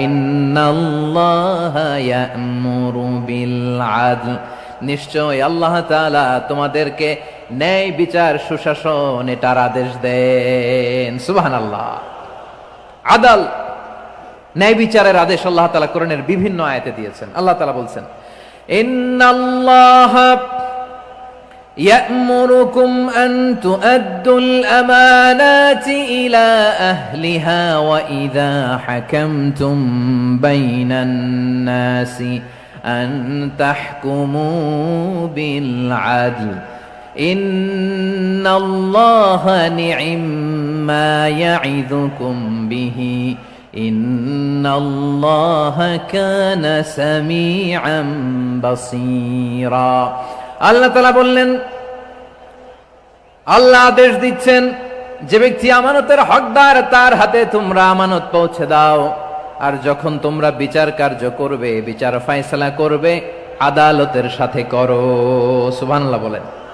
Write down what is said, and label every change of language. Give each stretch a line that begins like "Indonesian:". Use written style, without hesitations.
Arabic: ইন্নাল্লাহা ইয়া'মুরু বিল আদল,
Bangla: নিশ্চয় আল্লাহ তাআলা তোমাদেরকে ন্যায় বিচার সুশাসন এটার আদেশ দেন। সুবহানাল্লাহ। আদাল, ন্যায় বিচারের আদেশ আল্লাহ তাআলা কোরআনের বিভিন্ন আয়াতে দিয়েছেন। আল্লাহ তাআলা বলছেন, ইন্নাল্লাহা
Arabic: يأمركم أن تؤدوا الأمانات إلى أهلها وإذا حكمتم بين الناس أن تحكموا بالعدل إن الله نعم ما يعظكم به إن الله كان سميعا بصيرا।
Bangla: আল্লাহ তাআলা বললেন, আল্লাহ আদেশ দিচ্ছেন, যে ব্যক্তি আমানতের হকদার তার হাতে তোমরা আমানত পৌঁছে দাও, আর যখন তোমরা বিচার কার্য করবে, বিচার ফয়সালা করবে, আদালতের সাথে করো। সুবহানাল্লাহ বলেন।